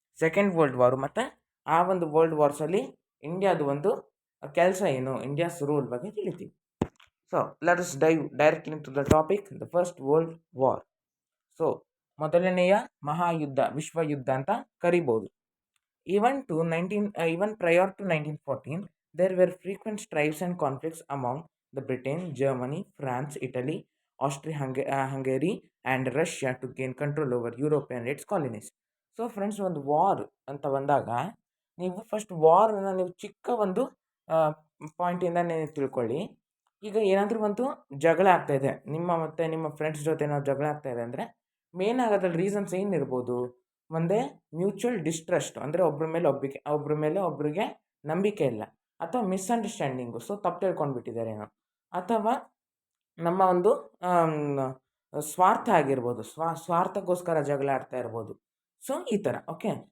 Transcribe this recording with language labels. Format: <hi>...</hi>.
<kn>Second world ವಾರು ಮತ್ತು ಆ ಒಂದು ವರ್ಲ್ಡ್ ವಾರ್ಸಲ್ಲಿ ಇಂಡಿಯಾದು ಒಂದು ಕೆಲಸ ಏನು, ಇಂಡಿಯಾಸ್ ರೂಲ್ ಬಗ್ಗೆ ತಿಳಿತೀವಿ.</kn> <en>So let's dive directly into the topic, the first world war.</en> <kn>So ಮೊದಲನೆಯ ಮಹಾಯುದ್ಧ, ವಿಶ್ವಯುದ್ಧ ಅಂತ ಕರಿಬೋದು.</kn> <en>Even prior to 1914, there were frequent strives and conflicts among the Britain, Germany, France, Italy, Austria-Hungary and Russia to gain control over Europe and its colonies.</en> <kn>So friends, ಒಂದು war ಅಂತ ಬಂದಾಗ ನೀವು first ವಾರನ್ನು ನೀವು ಚಿಕ್ಕ ಒಂದು ಪಾಯಿಂಟಿಂದ ನೀವು ತಿಳ್ಕೊಳ್ಳಿ. ಈಗ ಏನಾದರೂ ಒಂದು ಜಗಳ ಆಗ್ತಾಯಿದೆ, ನಿಮ್ಮ ಫ್ರೆಂಡ್ಸ್ ಜೊತೆ ಏನಾದ್ರು ಜಗಳ ಆಗ್ತಾಯಿದೆ ಅಂದರೆ ಮೇನ್ ಆಗೋದ್ರಲ್ಲಿ ರೀಸನ್ಸ್ ಏನಿರ್ಬೋದು? ಒಂದೇ ಮ್ಯೂಚುವಲ್ ಡಿಸ್ಟ್ರಸ್ಟ್, ಅಂದರೆ ಒಬ್ಬರ ಮೇಲೆ ಒಬ್ಬರಿಗೆ ನಂಬಿಕೆ ಇಲ್ಲ, ಅಥವಾ ಮಿಸ್ಅಂಡರ್ಸ್ಟ್ಯಾಂಡಿಂಗು, ಸೊ ತಪ್ಪು ತಿಳ್ಕೊಂಡ್ಬಿಟ್ಟಿದ್ದಾರೇನೋ, ಅಥವಾ ನಮ್ಮ ಒಂದು ಸ್ವಾರ್ಥ ಆಗಿರ್ಬೋದು, ಸ್ವಾರ್ಥಕ್ಕೋಸ್ಕರ ಜಗಳ ಆಡ್ತಾ ಇರ್ಬೋದು. ಸೊ ಈ ಥರ. ಓಕೆ.</kn>